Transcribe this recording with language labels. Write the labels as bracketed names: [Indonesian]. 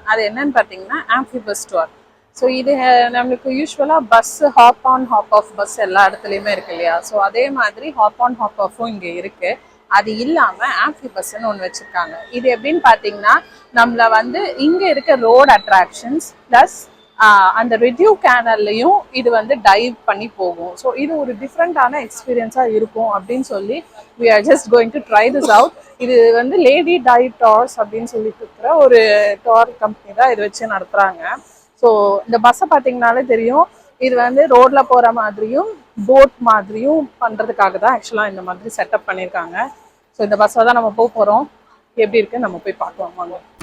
[Tamil] அது என்னன்னு பார்த்தீங்கன்னா ஆம்பிபியஸ் டூர். ஸோ இது நம்மளுக்கு யூஸ்வலாக bus hop on half of bus எல்லா இடத்துலையுமே இருக்கு இல்லையா? ஸோ அதே மாதிரி ஹாப் ஆன் ஹாப் ஆஃபும் இங்கே இருக்குது. அது இல்லாமல் ஆம்பிபஸ்ன்னு ஒன்று வச்சுருக்காங்க. இது எப்படின்னு பார்த்தீங்கன்னா நம்மளை வந்து இங்கே இருக்க ரோட் அட்ராக்ஷன்ஸ் ப்ளஸ் அந்த ரிடியூ கேனல்லையும் இது வந்து டைவ் பண்ணி போகும். ஸோ இது ஒரு டிஃப்ரெண்ட்டான எக்ஸ்பீரியன்ஸாக இருக்கும் அப்படின்னு சொல்லி [English] we are just going to try this out. [Tamil] இது வந்து லேடி டைவ் டார்ஸ் அப்படின்னு சொல்லிட்டு இருக்கிற ஒரு டார் கம்பெனி தான் இது வச்சு நடத்துகிறாங்க. ஸோ இந்த பஸ்ஸை பார்த்தீங்கனாலே தெரியும், இது வந்து ரோட்ல போகிற மாதிரியும் போட் மாதிரியும் பண்ணுறதுக்காக தான் ஆக்சுவலாக இந்த மாதிரி செட்டப் பண்ணியிருக்காங்க. ஸோ இந்த பஸ்ஸை தான் நம்ம போக போகிறோம். எப்படி இருக்குன்னு நம்ம போய் பார்க்கலாம் வாங்க.